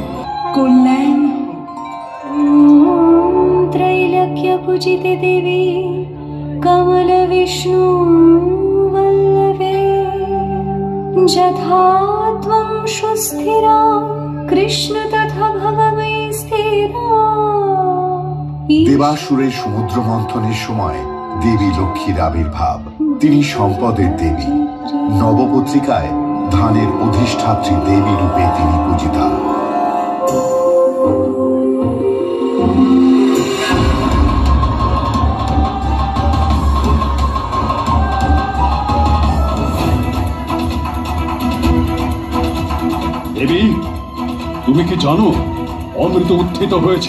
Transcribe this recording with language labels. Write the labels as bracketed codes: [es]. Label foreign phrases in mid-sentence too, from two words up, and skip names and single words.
[bn] কল্যাণ [sa] त्रैलक्य पूजिते देवी कमल विष्णु वल्लभे यथा त्वं सुस्थिरा कृष्ण तथा भव मयि स्थिरा। [bn] দেবাসুরের সমুদ্র মন্থনের সময় দেবী লক্ষ্মীর আবির্ভাব। তিনি সম্পদের দেবী। নবপত্রিকায় ধানের অধিষ্ঠাত্রী দেবী রূপে তিনি পূজিতা। দেবী, তুমি কি জানো অমৃত উত্থিত হয়েছে?